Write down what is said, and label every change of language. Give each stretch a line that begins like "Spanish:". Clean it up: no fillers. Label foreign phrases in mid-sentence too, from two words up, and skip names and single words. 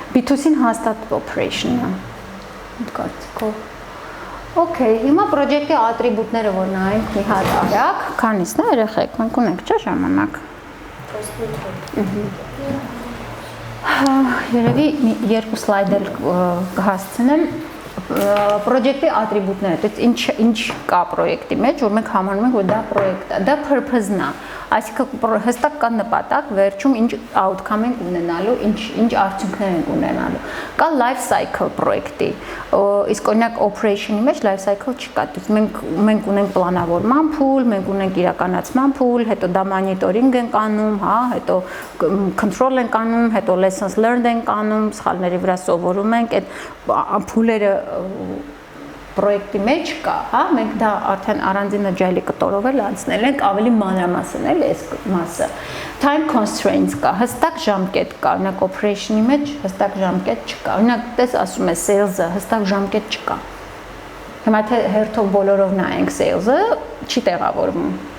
Armenian: B2C-ն հաստատ operation է։ Կարծիքով։ Okay, հիմա պրոջեկտի ատրիբուտները որ նայենք մի հատ արագ, քանիսն է երեխեք, մենք ունենք չէ ժամանակ։ Երևի երկու սլայդ էլ կհասցնեմ պրոջեկտի ատրիբուտները, դե ինչ կա պրոյեկտի մեջ, որ մենք համարում ենք, որ դա պրոյեկտ է, դա purpose-ն է, այսինքն հստակ կա նպատակ, վերջում ինչ outcome ենք ունենալու, ինչ արդյունքներ ենք ունենալու։ Կա
English: life cycle
Armenian: պրոյեկտի, իսկ օրինակ operation-ի մեջ
English: life cycle
Armenian: չկա, մենք ունենք պլանավորման փուլ, մենք ունենք իրականացման փուլ, հետո դա monitoring ենք անում, հա, հետո control ենք անում, հետո
English: lessons learned
Armenian: ենք անում, սխալների վրա սովորում ենք, այդ փուլերը պրոյեկտի մեջ կա, հա, մենք դա արդեն առանձին agile-ի կտորով էլ անցնել ենք, ավելի մանրամասն էլ այս մասը։
English: Time constraints
Armenian: կա, հստակ ժամկետ կա, օրինակ operation-ի մեջ հստակ ժամկետ չկա։ Օրինակ, տես ասում է sales-ը, հստակ ժամկետ չկա։ Հիմա թե հերթով բոլորով նայենք sales-ը, չի տեղավորվում։